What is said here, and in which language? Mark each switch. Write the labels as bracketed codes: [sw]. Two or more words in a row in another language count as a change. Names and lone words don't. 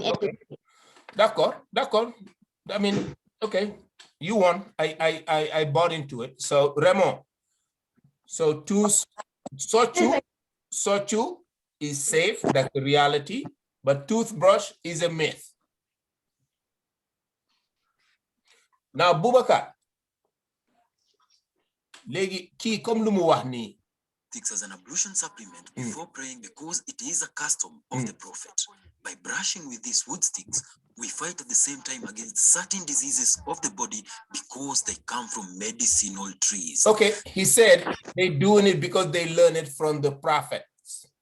[en] Okay. D'accord. I mean, okay. You won. I bought into it. So Remo. So sochu is safe. That's the reality. But toothbrush is a myth. Now, Boubacar. [wo] Legi ki comme lu mu wax ni. [en] As an ablution supplement before praying because it is a custom of the prophet. By brushing with these wood sticks, we fight at the same time against certain diseases of the body because they come from medicinal trees. Okay, he said they doing it because they learn it from the prophets.